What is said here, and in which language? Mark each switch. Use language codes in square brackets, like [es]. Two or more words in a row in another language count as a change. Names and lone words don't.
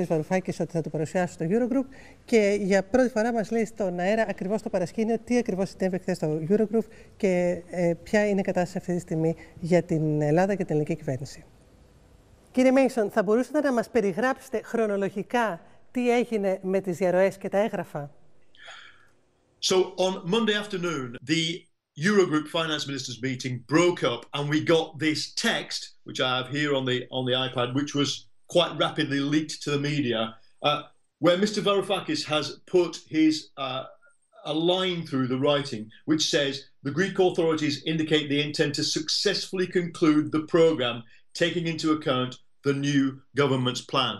[el] Βαρουφάκης ότι θα του παρουσιάσει στο Eurogroup, και για πρώτη φορά μας λέει στον αέρα ακριβώς το παρασκήνιο τι ακριβώς συνέβη χθες στο Eurogroup και ποια είναι η κατάσταση αυτή τη στιγμή για την Ελλάδα και την ελληνική κυβέρνηση. Κύριε Μέισον, θα μπορούσατε να μας περιγράψετε χρονολογικά τι έγινε με τις διαρροές και τα έγγραφα? [en] So on Monday afternoon, the Eurogroup finance ministers meeting broke up, and we got this text, which I have here on the iPad, which was quite rapidly leaked to the media, where Mr. Varoufakis has put a line through the writing, which says the Greek authorities indicate they intend to successfully conclude the program, taking into account the new government's plans.